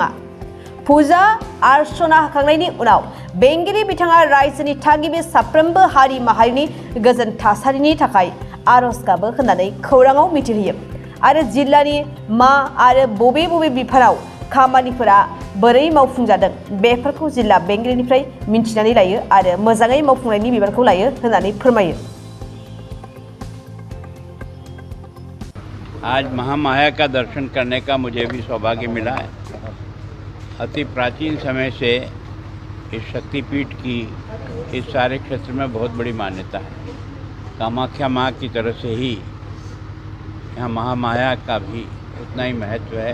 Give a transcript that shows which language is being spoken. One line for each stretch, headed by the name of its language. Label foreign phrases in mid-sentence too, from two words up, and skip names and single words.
Bodo: फुजा आर्चना होखांनायनि उनाव बेंगिरि बिथाङा रायजोनि थागिबि साफ्रोमबो हारि माहारिनि गोजोन थासारिनि थाखाय आरज गाबो होननानै खौराङाव मिथिहोयो आरो जिल्लानि मा आरो बबे बबे बिफानाव खामानिफोरा बोरै मावफुंजादों बेफोरखौ जिल्ला बेंगिरिनिफ्राय मिन्थिनानै लायो आरो मोजाङै मावफुंनायनि बिबानखौ लायो होननानै फोरमायो।
Hindi: आज महामाया का दर्शन करने का मुझे भी सौभाग्य मिला है। अति प्राचीन समय से इस शक्तिपीठ की इस सारे क्षेत्र में बहुत बड़ी मान्यता है। कामाख्या माँ की तरह से ही यहाँ महामाया का भी उतना ही महत्व है।